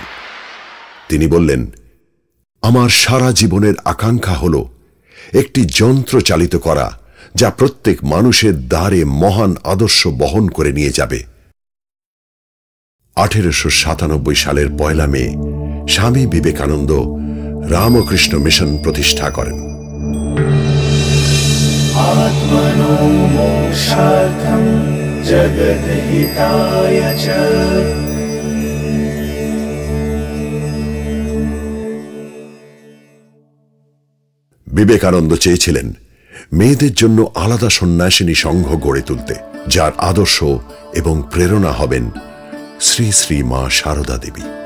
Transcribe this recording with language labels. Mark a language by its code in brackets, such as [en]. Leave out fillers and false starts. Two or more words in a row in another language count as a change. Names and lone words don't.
[bn] তিনি বললেন, আমার সারা জীবনের আকাঙ্ক্ষা হল একটি যন্ত্র চালিত করা যা প্রত্যেক মানুষের দ্বারে মহান আদর্শ বহন করে নিয়ে যাবে। 1897 সালের 1 মে স্বামী বিবেকানন্দ রামকৃষ্ণ মিশন প্রতিষ্ঠা করেন। [sa] आत्मनो मोक्षार्थं जगद्हिताय च। [bn] বিবেকানন্দ চেয়েছিলেন মেয়েদের জন্য আলাদা সন্ন্যাসিনী সংঘ গড়ে তুলতে, যার আদর্শ এবং প্রেরণা হবেন শ্রী শ্রী মা শারদা দেবী।